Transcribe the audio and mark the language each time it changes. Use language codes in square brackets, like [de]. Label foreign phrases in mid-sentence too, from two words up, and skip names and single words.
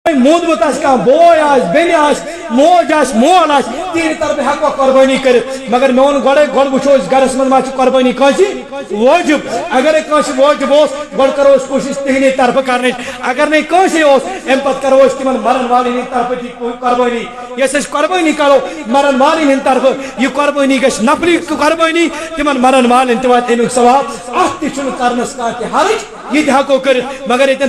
[ks] مودمت بوے آس بین آس موج آس مول آس تہند طرف ہیکو قربانی کرت مگر مے ون گۄڈٕ وٕچھو أسۍ گرس منٛز ما چھِ قربانی کٲنٛسہِ وٲجِب اگرے کٲنٛسہِ وٲجِب اوس گۄڈٕ کرو أسۍ کوٗشِش تِہنٛدے طرفہٕ کرنٕچ اگر نہٕ کٲنٛسے اوس امہِ پتہٕ کرو أسۍ تِمن مرن والٮ۪ن ہٕنٛدِ طرفہٕ تہِ قربانی یۄس أسۍ قربانی کرو مرن والٮ۪ن ہٕنٛدِ طرفہٕ یہِ قربانی گژھِ نفلی قربانی تِمن مرن والٮ۪ن تہِ واتہِ امیُک ثواب اتھ تہِ چھُنہٕ کرنس کانٛہہ تہِ حرج یہ تہِ ہیکو کٔرِتھ مگر ییٚتٮ۪ن